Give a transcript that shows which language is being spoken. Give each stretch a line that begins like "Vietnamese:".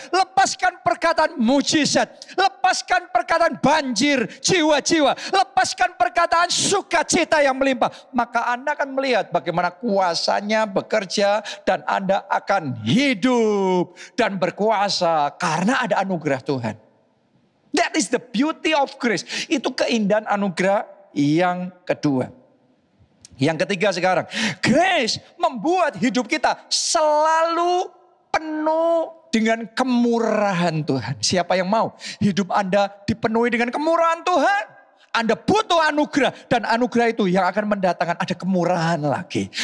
Indonesian: Lepaskan perkataan mujizat. Lepaskan perkataan banjir jiwa-jiwa. Lepaskan perkataan sukacita yang melimpah. Maka Anda akan melihat bagaimana kuasanya bekerja dan Anda akan hidup dan berkuasa karena ada anugerah Tuhan.
English: That is the beauty of grace.
Indonesian: Itu keindahan anugerah yang kedua. Yang ketiga sekarang. Grace membuat hidup kita selalu penuh dengan kemurahan Tuhan. Siapa yang mau hidup Anda dipenuhi dengan kemurahan Tuhan? Anda butuh anugerah. Dan anugerah itu yang akan mendatangkan ada kemurahan lagi.